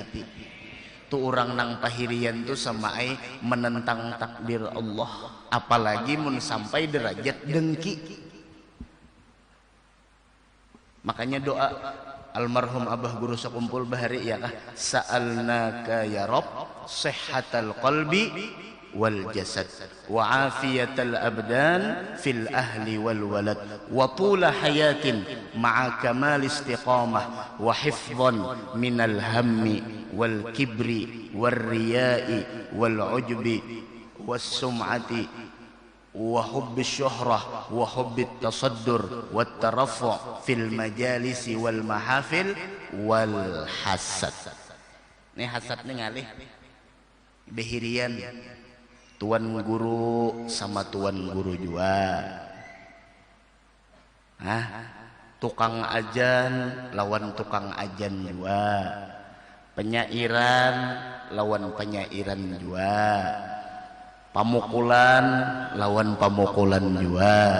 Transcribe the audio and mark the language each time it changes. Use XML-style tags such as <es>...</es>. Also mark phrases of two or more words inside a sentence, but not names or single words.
<bjn>Tuh orang nang pahirian tuh sama menentang takdir Allah. Apalagi mun sampai derajat dengki. Makanya doa almarhum Abah Guru Sakumpul Bahari ya kah,</bjn> <ar>سألناك يا رب صحة القلب والجسد وعافية الأبدان في الأهل والولد وطول حياة مع كمال استقامة وحفظا من الهم والكبر والرياء والعجب والسمعة وحب شهرة وحب تصدر وترفع في المجالس والمحافل والحسد.</ar> <bjn>Ini hasad nih ngalih behirian tuan guru sama tuan guru juga. Tukang ajan lawan tukang ajan juga, penyairan lawan penyairan juga, pamukulan lawan pamukulan juga.</bjn>